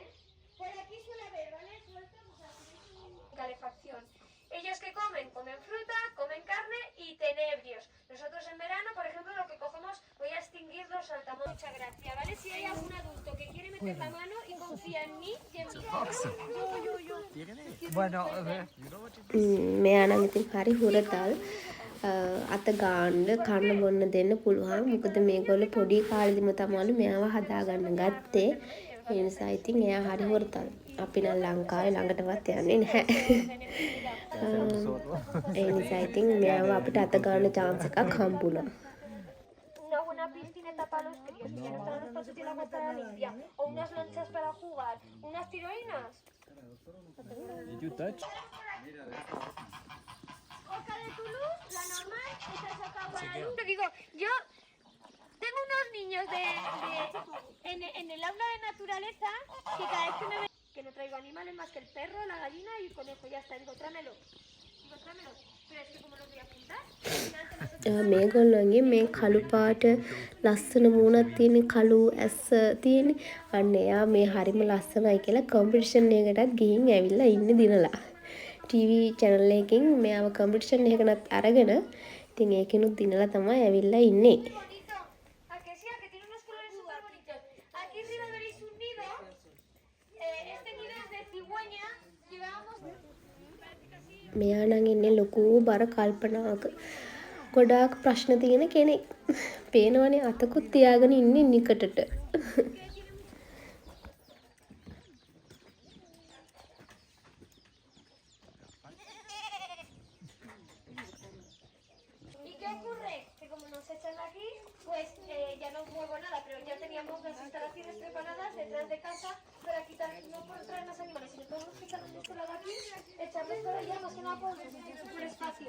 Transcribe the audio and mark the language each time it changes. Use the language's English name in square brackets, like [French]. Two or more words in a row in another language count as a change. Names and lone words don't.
[Spanish] Por aquí suele haber, ¿vale? Sueltos, o sea, calefacción. Ellos que comen fruta, comen carne y tenebrios. Nosotros en verano, por ejemplo, lo que cogemos, voy a extinguir los saltamontes. Muchas gracias, ¿vale? Si hay algún adulto que quiere meter la mano y confía en mí y en mi yo. Bueno, [Sinhala] මෙයා නම් ඉතින් හරි හුරතල්. අත ගාන්න කන්න බොන්න දෙන්න පුළුවන්. මොකද මේගොල්ලෝ පොඩි කාලෙදිම තමයිලු මෙයාව හදාගන්න ගත්තේ. ඒ නිසා ඉතින් එයා හරි හුරතල්. අපි නම් ලංකාවේ ළඟටවත් යන්නේ නැහැ. ඒ නිසා ඉතින් මෙයාව අපිට අත ගන්න chance එකක් හම්බුණා. [Spanish] Una buena piscineta para los críos, que no están los pasos y la agua estará limpia, o unas lanchas para jugar, unas tirolinas. [English] Did you touch? [Spanish] Oca de Toulouse, la normal, esa es Oca para luz. Te digo, yo Tengo unos niños en el aula de naturaleza que cada vez que me ven que no traigo animales más que el perro, la gallina y el conejo. Ya está, digo, tráemelo. Pero es que como los voy a apuntar. [Sinhala] මේගොල්ලන්ගේ මේ කළු පාට ලස්සන මූණක් තියෙන කළු ඇස් තියෙන අන්න එයා මේ හරිම ලස්සනයි කියලා කම්පිටිෂන් එකකටත් ගිහින් ඇවිල්ලා ඉන්නේ දිනලා [English] TV channel [Sinhala] එකකින් මෙයාව කම්පිටිෂන් එකකටත් අරගෙන ඉතින් ඒකෙනුත් දිනලා තමයි ඇවිල්ලා ඉන්නේ. [Spanish] ¿A que sí? ¿A que tiene unos colores súper bonitos? Aquí arriba veréis un nido. Este nido es de cigüeña. Llevábamos... [Sinhala] මෙයා නම් ඉන්නේ ලොකු බර කල්පනාවක. ගොඩාක් ප්‍රශ්න තියෙන කෙනෙක්. පේනවනේ අතකුත් තියාගෙන ඉන්නේ නිකටට. [Spanish] ¿Y qué ocurre? Que como nos echan de aquí, pues ya no muevo nada, pero ya teníamos las instalaciones preparadas detrás de casa para quitar, no por traer más animales, sino todos los que están en este lado aquí, echarles por allá, más que nada por el espacio.